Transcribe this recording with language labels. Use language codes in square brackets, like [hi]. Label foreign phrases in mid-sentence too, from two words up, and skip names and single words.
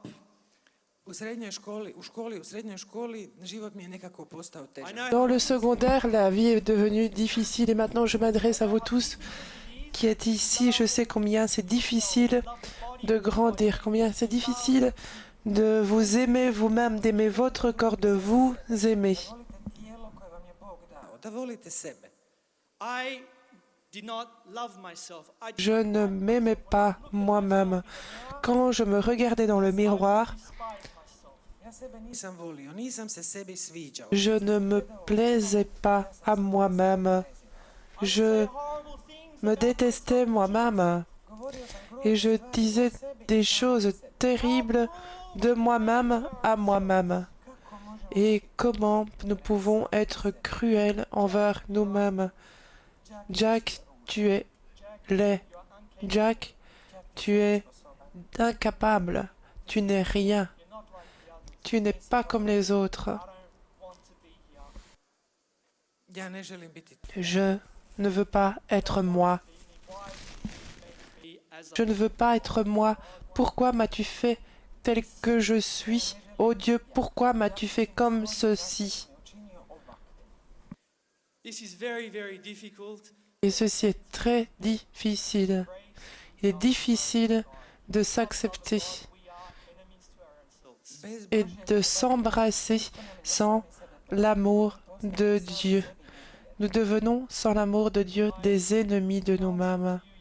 [hr] U srednjoj školi, život mi je nekako postao [en] I [hr] težak. [en] know [fr] Dans le secondaire, la vie est devenue difficile et maintenant je m'adresse à vous tous qui êtes ici. Je sais combien c'est difficile de grandir, combien c'est difficile de vous aimer vous-même, d'aimer votre corps, de vous aimer. [hr] Volite tijelo koje vam je Bog dao, da volite sebe. [en] I did not love myself. [fr] Je ne m'aimais pas moi-même. Quand je me regardais dans le miroir, [hr] Ja sebe nisam volio, nisam se sebi sviđao. [fr] je ne me plaisais pas à moi-même. Je [en] horrible things. [fr] me détestais moi-même [hr] Govorio sam [fr] et je disais des choses terribles de moi-même à moi-même. Et comment nous pouvons être cruels envers nous-mêmes. Jack, tu es laid. Jack, tu es incapable. Tu n'es rien. Tu n'es pas comme les autres. [hr] Ja ne želim biti [fr] Je ne veux pas être moi. Je ne veux pas être moi. Pourquoi m'as-tu fait tel que je suis? Oh Dieu, pourquoi m'as-tu fait comme ceci? [hr] učinio ovako. [en] This is very, very difficult. [fr] Et ceci est très difficile. Il est difficile de s'accepter et de s'embrasser sans l'amour de Dieu. Nous devenons, sans l'amour de Dieu, des ennemis de nous-mêmes.